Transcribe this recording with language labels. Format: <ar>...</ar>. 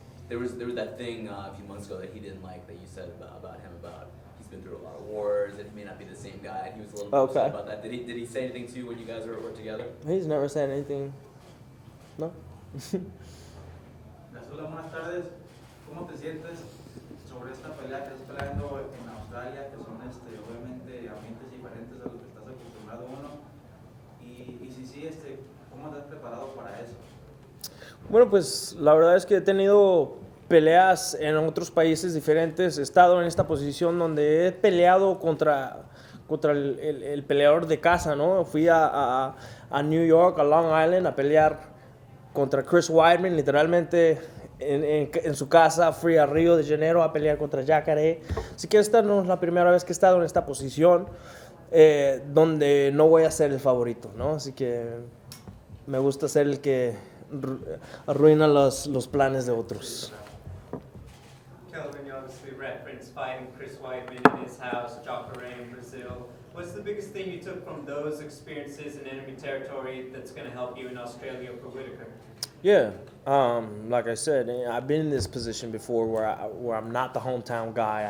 <en>There was that thing a few months ago that he didn't like that you said about him about he's been through a lot of wars and he may not be the same guy. He was a little bit upset about that. Did he say anything to you when you guys were together? He's never said anything. No.</en> <es>Gastelum, buenas tardes. ¿Cómo te sientes sobre esta pelea que estás peleando en Australia, que son obviamente ambientes diferentes a los que estás acostumbrado uno? Y si sí, ¿cómo te has preparado para eso? Bueno, pues la verdad es que he tenido peleas en otros países diferentes. He estado en esta posición donde he peleado contra el peleador de casa, ¿no? Fui a New York, a Long Island, a pelear contra Chris Weidman, literalmente en su casa. Fui a Río de Janeiro a pelear contra Jacare. Así que esta no es la primera vez que he estado en esta posición donde no voy a ser el favorito, ¿no? Así que me gusta ser el que arruina los planes de otros.</es> <en>Kelvin, you obviously referenced fighting Chris Weidman in his house, Jacare in Brazil. What's the biggest thing you took from those experiences in enemy territory that's going to help you in Australia for Whittaker? Yeah, like I said, I've been in this position before where I'm not the hometown guy.</en>